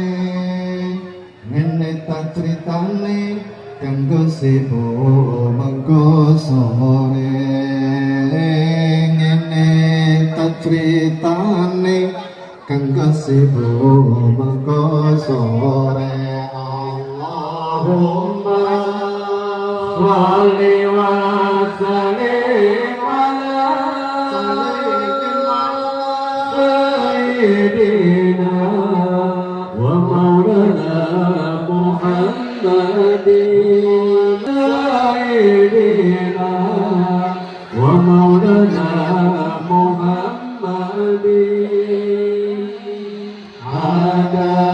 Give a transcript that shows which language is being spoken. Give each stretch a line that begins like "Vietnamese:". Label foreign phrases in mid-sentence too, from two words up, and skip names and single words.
Javanese: ngene tak critane kanggo sebo mengko sore ngene tak critane kanggo sebo mengko sore
Arabic: اللهم صل وسلم على سيدنا ومولانا محمد سيدنا ومولانا محمد